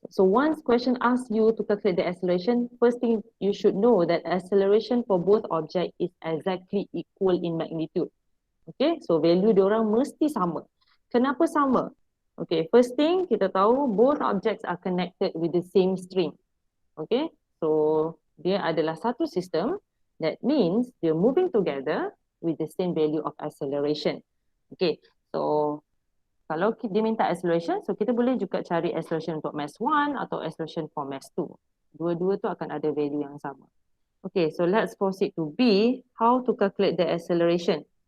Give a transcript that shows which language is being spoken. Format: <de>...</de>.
<en>So once question asks you to calculate the acceleration, first thing you should know that acceleration for both object is exactly equal in magnitude.</en> <ms>Okay, so value diorang mesti sama. Kenapa sama?</ms> <en>Okay, first thing</en> <ms>kita tahu</ms> <en>both objects are connected with the same string.</en> <ms>Okay, so dia adalah satu system.</ms> <en>That means they're moving together with the same value of acceleration.</en> <ms>Okay, so kalau dia minta acceleration, so kita boleh juga cari acceleration untuk mass 1 atau acceleration for mass 2. Dua-dua tu akan ada value yang sama.</ms> <en>Okay, so let's proceed to B, how to calculate the acceleration.</en>